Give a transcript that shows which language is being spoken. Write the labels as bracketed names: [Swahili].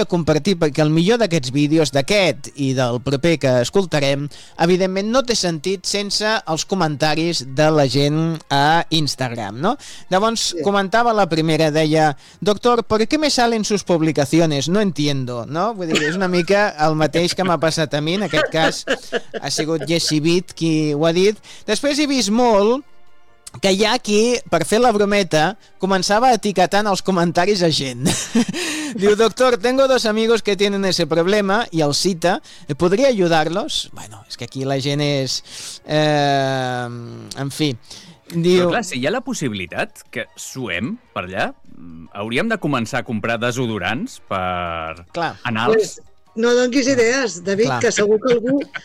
[Catalan] a compartir, perquè el millor d'aquests vídeos, d'aquest i del proper que escoltarem, evidentment no té sentit sense els comentaris de la gent a Instagram, no? Llavors, sí. Comentava la primera, deia: [Spanish] "Doctor, ¿por qué me salen sus publicaciones? No entiendo", no? [Catalan] Vull dir, és una mica el mateix que m'ha passat a mi, en aquest cas ha sigut Jesse Beat qui ho ha dit. Després he vist molt que hi ha qui, per fer la brometa, començava etiquetant els comentaris a gent. [Spanish] Diu: "Doctor, tengo dos amigos que tienen ese problema", [Catalan] i el cita, [Spanish] "¿podría ayudarlos?" [Catalan] Bueno, és que aquí la gent és... en fi. Diu... Però clar, si hi ha la possibilitat que suem per allà, hauríem de començar a comprar desodorants per... Clar. Anals. Pues, no donis idees, David, clar. Que segur que algú...